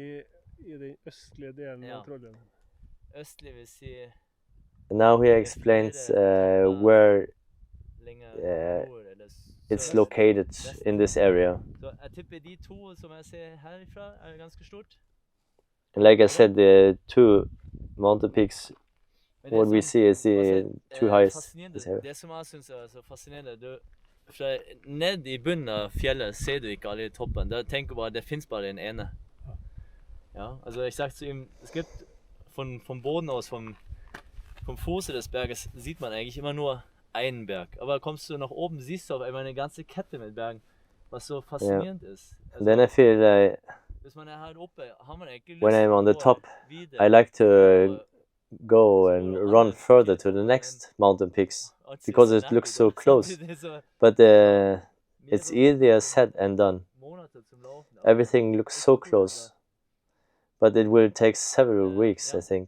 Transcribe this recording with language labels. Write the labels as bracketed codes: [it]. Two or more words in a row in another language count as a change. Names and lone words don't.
[en] Now he explains where it's located in this area. And like I said, the two mountain peaks, what we see is the two highest in this area. [no] Det som jeg synes er så fascinerende, ned i bunnen av fjellet ser du ikke alle i toppen. Da tenker du bare, det finnes bare den ene. [de] Ja, also ich sag zu ihm, es gibt vom Boden aus, vom Fuße des Berges, sieht man eigentlich immer nur einen Berg. Aber kommst du nach oben, siehst du auf einmal eine ganze Kette mit Bergen, was so faszinierend ist. Also, [en] then I feel like when I'm on the top, I like to go and run further to the next mountain peaks because it looks so close. But it's easier said than done. Everything looks so close, but it will take several weeks, I think.